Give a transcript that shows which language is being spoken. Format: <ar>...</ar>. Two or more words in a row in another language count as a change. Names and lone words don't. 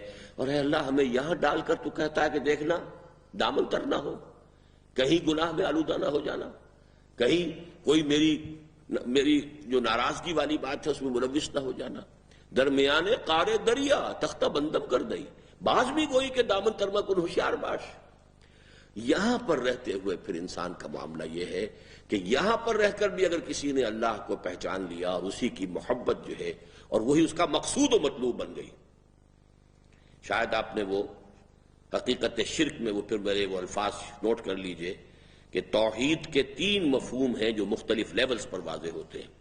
<ur>اور اے اللہ ہمیں یہاں ڈال کر تو کہتا ہے کہ دیکھنا دامن تر نہ ہو، کہیں گناہ میں آلودہ نہ ہو جانا، کہیں کوئی میری جو ناراضگی والی بات ہے اس میں ملوث نہ ہو جانا.</ur> <fa>درمیان قار دریا تختہ بندم کر دئی، باز بھی گوئی کہ دامن ترما کن ہوشیار باش.</fa> <ur>یہاں پر رہتے ہوئے پھر انسان کا معاملہ یہ ہے کہ یہاں پر رہ کر بھی اگر کسی نے اللہ کو پہچان لیا اور اسی کی محبت جو ہے اور وہی اس کا مقصود و مطلوب بن گئی. شاید آپ نے وہ حقیقت شرک میں وہ پھر میرے وہ الفاظ نوٹ کر لیجئے کہ توحید کے 3 مفہوم ہیں جو مختلف لیولز پر واضح ہوتے ہیں.</ur>